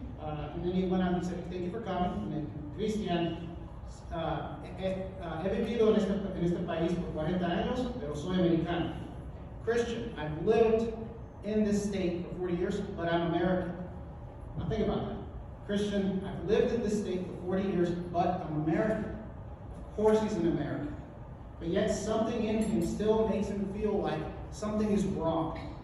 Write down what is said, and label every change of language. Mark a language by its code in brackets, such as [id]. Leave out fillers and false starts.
[en] And then he went on and said, thank you for coming. And then, [es] Cristian, he vivido en este país por 40 años, pero soy americano. [en] Christian, I've lived in this state for 40 years, but I'm American. Now think about that. Christian, I've lived in this state for 40 years, but I'm American. Of course he's an American. But yet something in him still makes him feel like something is wrong.